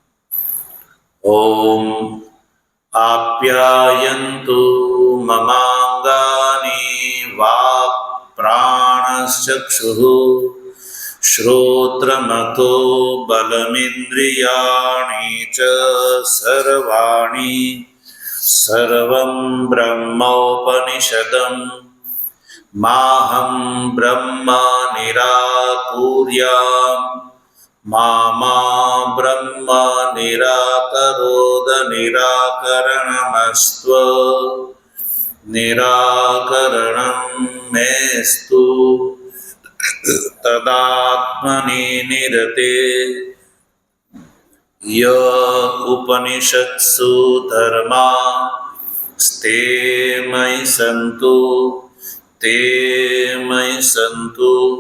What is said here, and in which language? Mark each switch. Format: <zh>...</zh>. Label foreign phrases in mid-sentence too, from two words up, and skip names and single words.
<sa>ઓમ આપ્યાયન્તુ મમાંગાની વાક્ પ્રાણશ્ચક્ષુઃ શ્રોત્રમથો બલમિન્દ્રિયાણિ ચ સર્વાણિ સર્વં બ્રહ્મોપનિષદં माहं ब्रह्म निराकुर्याम् मा ब्रह्म निराकरोद निराकरणमस्त्व निराकरणं मेस्तु तदात्मनि निरते य उपनिषत्सु धर्मा स्ते मयि सन्तु ते मयि सन्तु।</sa>